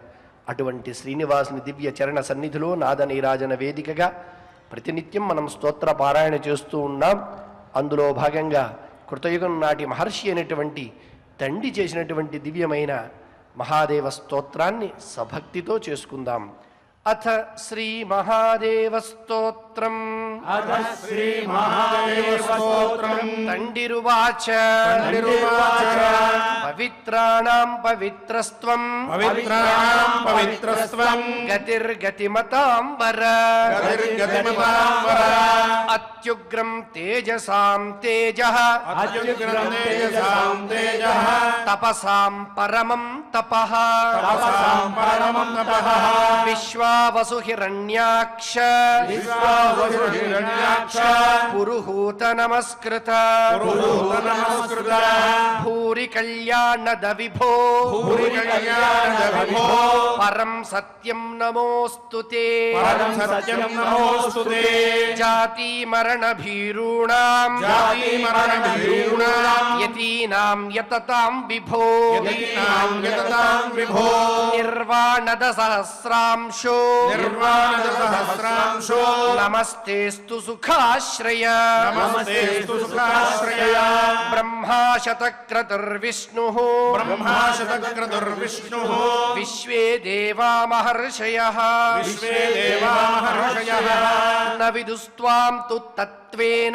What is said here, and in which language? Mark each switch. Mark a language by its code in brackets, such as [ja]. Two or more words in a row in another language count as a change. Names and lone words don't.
[te] అటువంటి శ్రీనివాసుని దివ్య చరణ సన్నిధిలో నాద నీరాజన వేదికగా ప్రతినిత్యం మనం స్తోత్ర పారాయణ చేస్తూ ఉన్నాం. అందులో భాగంగా కృతయుగం నాటి మహర్షి అయినటువంటి తండ్రి చేసినటువంటి దివ్యమైన మహాదేవ స్తోత్రాన్ని సభక్తితో చేసుకుందాం. [sa] అథ శ్రీ మహాదేవ స్తోత్రం. अथ श्री महादेव स्तोत्रम् తండిరువాచ పవిత్రాణాం పవిత్రస్త్వం పవిత్రాణాం పవిత్రస్త్వం గతిర్గతిమతాంబర గతిర్గతిమతాంబర అత్యుగ్రం తేజసాం తేజః अत्युग्रं तेजसां तेजः తపసాం పరమం తపః तपसां परमं तपः విశ్వావసు హిరణ్యాక్ష विश्वावसुहिरण्याक्ष పురుహూత నమస్కృత पुरुहूतनमस्कृत భూరి కళ్యాణద విభో भूरि कल्याणविभो పరం సత్యం నమోస్తుతే परं सत्यं नमोऽस्तु ते జాతి మరణ భీరూణాం जातिमरणभीरूणां యతీనాం యతతాం విభో यतीनां यततां विभो నిర్వాణద సహస్రాంశో निर्वाणसहस्रांशो నమస్తేస్తు సుఖాశ్రయ नमस्तेऽस्तु सुखाश्रया బ్రహ్మా శతక్రతుర్విష్ణు ब्रह्मा शतक्रतुर्विष्णुः విశ్వే దేవా మహర్షయః विश्वे देवा महर्षयः న విదుస్త్వాం తు తత్వేన